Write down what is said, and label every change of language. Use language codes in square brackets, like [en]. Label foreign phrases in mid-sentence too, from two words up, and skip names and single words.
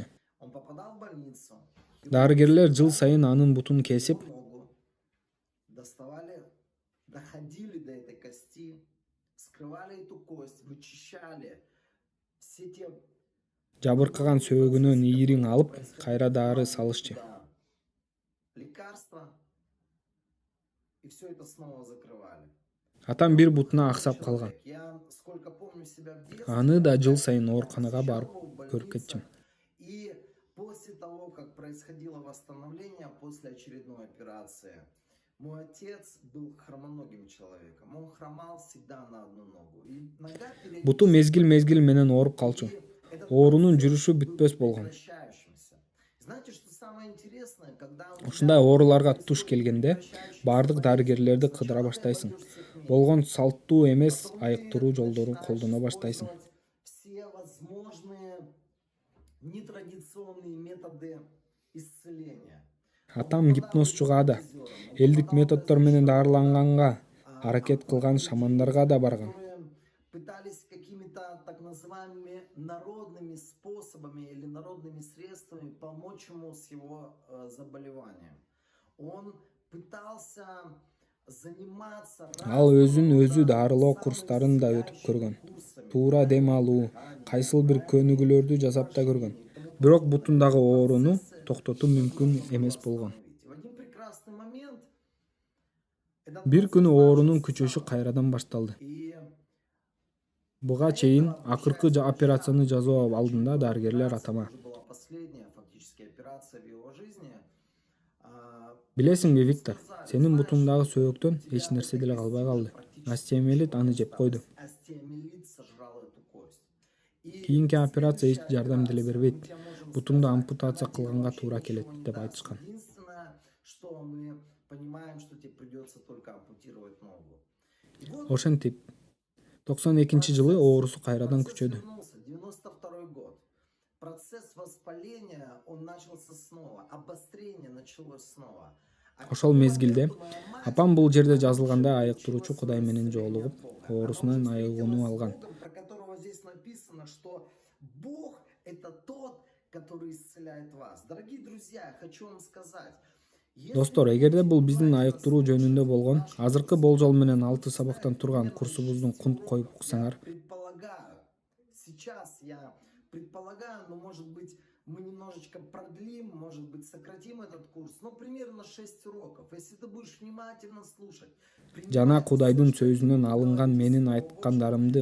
[ru] Он попадал в больницу. [ky] Дарыгерлер жыл сайын анын бутун кесип, [ru] Ногу доставали, доходили до этой кости, скрывали эту кость, вычищали все те [ky] жабыркаган сөөгүнөн ийриң алып, кайра дары салышчы. [ru] лекарства, и все это снова закрывали. [ky] Атам бир бутуна аксап калган. [ru] Я сколько помню себя в детстве, [ky] Аны да жыл сайын ооруканага барып [ru] в больнице. [ky] көрүп кетчим. [ru] И после того, как происходило восстановление после очередной операции, мой отец был хромоногим человеком. Он хромал всегда на одну ногу. И нога [ky] Буту мезгил менен ооруп калчу. Оорунун жүрүшү бүтпөс болгон. [ru] возвращающимся. Знаете, что самое интересное, когда у тебя [ky] Ушундай ооруларга туш келгенде баардык дарыгерлерди кыдыра баштайсың. Болгон салттуу эмес айыктыруу жолдорун колдоно баштайсың. [ru] все возможные нетрадиционные методы исцеления. [ky] Атам гипнозчуга да, элдик методдор менен дарыланганга аракет кылган шамандарга да барган. [ru] Которые пытались какими-то так называемыми народными способами или народными средствами помочь ему с его заболеванием. Он пытался заниматься [ky] Ал өзүн өзү дарылоо курстарын да өтүп көргөн. Туура дем алуу, кайсыл бир көнүгүүлөрдү жасап да көргөн. Бирок бутундагы ооруну токтотуу мүмкүн эмес болгон. [ru] В один прекрасный момент этот [ky] Бир күнү [ru] процесс [ky] оорунун [ru] начал [ky] күчөшү [ru] снова. [ky] кайрадан башталды. [ru] И [ky] Буга чейин акыркы операцияны жасоо алдында дарыгерлер атама: [ru] это была последняя фактически операция в его жизни. [ky] "Билесиңби, Виктор, сенин бутуңдагы сөөктөн эч нерсе деле калбай калды. Остеомиелит аны жеп койду. [ru] Остеомиелит сожрал эту кость. И [ky] Кийинки операция эч жардам деле бербейт. [ru] мы тебе можем [ky] Бутуңду [ru] сказать, [ky] ампутация [ru] она [ky] кылганга [ru] тебе [ky] туура [ru] вообще [ky] келет" [ru] ничего не [ky] деп [ru] даст. [ky] айтышкан. [ru] Единственное, что мы понимаем, что тебе придется только ампутировать ногу. И вот [ky] Ошентип 92-жылы оорусу кайрадан [ru] процесс [ky] күчөдү. [ru] вернулся, 92 год. Процесс воспаления, он начался снова, обострение началось снова. А к [ky] Ошол [ru] тому [ky] мезгилде [ru] моменту моя мать [ky] апам бул жерде [ru] уже [ky] жазылгандай [ru] получила [ky] айыктыруучу Кудай [ru] свое [ky] менен [ru] исцеление [ky] жолугуп, [ru] от Бога. Она [ky] оорусунан [ru] уже [ky] айыгууну [ru] встретилась с [ky] алган. [ru] Богом, про которого здесь написано, что Бог — это тот, который исцеляет вас. Дорогие друзья, я хочу вам сказать, если [ky] Достор, [ru] вы [ky] эгерде бул [ru] будете [ky] биздин [ru] брать [ky] айыктыруу [ru] за [ky] жөнүндө [ru] основу [ky] болгон [ru] нашего [ky] азыркы [ru] Господа [ky] болжол менен [ru] Иисуса [ky] 6 сабактан [ru] Христа, [ky] турган [ru] примерно [ky] курсубуздун [ru] 6 [ky] коюп [ru] уроков, [ky] уксаңар, [ru] я предполагаю, сейчас я предполагаю, но может быть мы немножечко продлим, может быть сократим этот курс, но примерно 6 уроков. Если ты будешь внимательно слушать, [ky] жана [ru] принимать [ky] Кудайдын [ru] всё, что я [ky] сөзүнөн [ru] буду [ky] алынган [ru] говорить, [ky] менин [ru] Слово [ky] айткандарымды